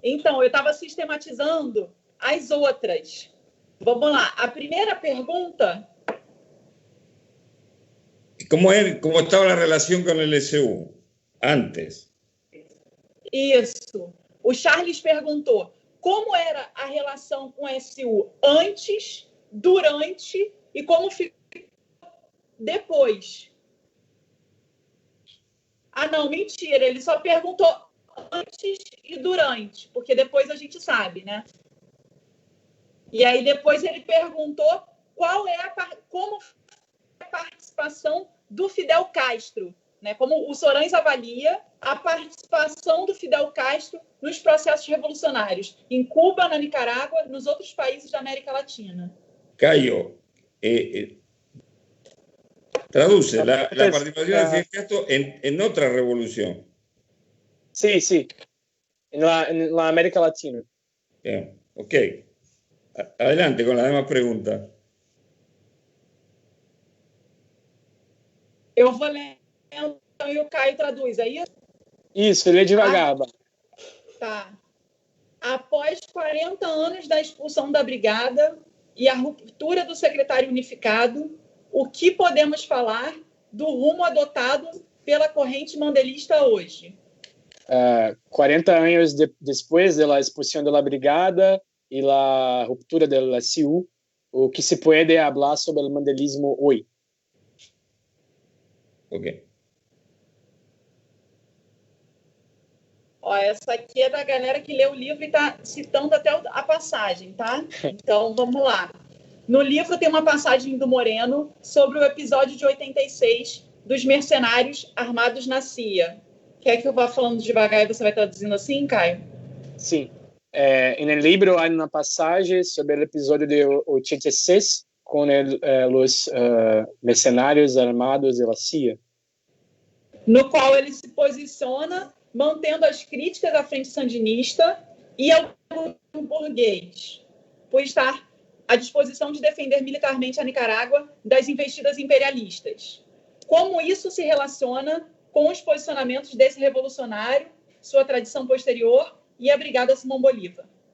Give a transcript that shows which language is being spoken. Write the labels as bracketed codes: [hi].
[pt] Então, eu estava sistematizando as outras. Vamos lá. A primeira pergunta... [es] ¿Cómo estaba la relación con el SU antes? [pt] Isso. O Charles perguntou como era a relação com o SU antes, durante e como ficou depois. Ah, não, mentira. Ele só perguntou antes e durante, porque depois a gente sabe, né? E aí depois ele perguntou como a participação do Fidel Castro, né? Como o Sorães avalia a participação do Fidel Castro nos processos revolucionários em Cuba, na Nicarágua, nos outros países da América Latina. [es] Cayo, traduce la participación de Fidel Castro en otra revolución. Sí, en la América Latina. Bien, ok. Adelante con las demás preguntas. [pt] Eu vou ler, então, e o Caio traduz, é isso? Isso, lê devagar. Tá. Após 40 anos da expulsão da brigada e a ruptura do secretário unificado, o que podemos falar do rumo adotado pela corrente mandelista hoje? 40 anos depois da expulsão da brigada e a ruptura da CIU, o que se pode falar sobre o mandelismo hoje? Ok. Essa aqui é da galera que lê o livro e está citando até a passagem, tá? Então, vamos lá. No livro tem uma passagem do Moreno sobre o episódio de 86, dos mercenários armados na CIA. Quer que eu vá falando devagar e você vai traduzindo assim, Caio? Sim. [es] En el libro hay una pasaje sobre el episodio de 86 con los mercenários armados de la CIA. [pt] No qual ele se posiciona mantendo as críticas à frente sandinista e ao burguês, por estar à disposição de defender militarmente a Nicarágua das investidas imperialistas. Como isso se relaciona com os posicionamentos desse revolucionário, sua tradição posterior e a Brigada Simão Bolívar?